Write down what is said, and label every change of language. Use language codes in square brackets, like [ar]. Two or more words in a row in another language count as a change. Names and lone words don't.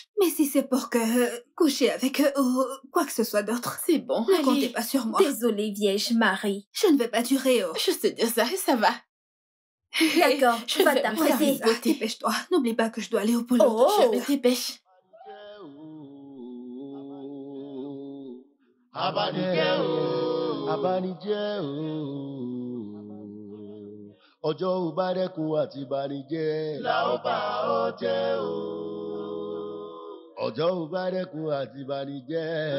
[fr] Mais si c'est pour coucher avec eux ou quoi que ce soit d'autre, C'est bon, ne allez. comptez pas sur moi. Désolée, vieille Marie. Je ne vais pas durer, Juste dire ça va. D'accord, Je va vais t'apprêter. me faire Dépêche-toi. N'oublie pas que je dois aller au boulot. Oh, Je me dépêche. [yo] Abanijẹ́ o, abanijẹ́ o. Ọjọ́ ò bá dẹ́kun àti banijẹ́. La ó bá ọ jẹ́ o. Ọjọ́ ò bá dẹ́kun àti banijẹ́.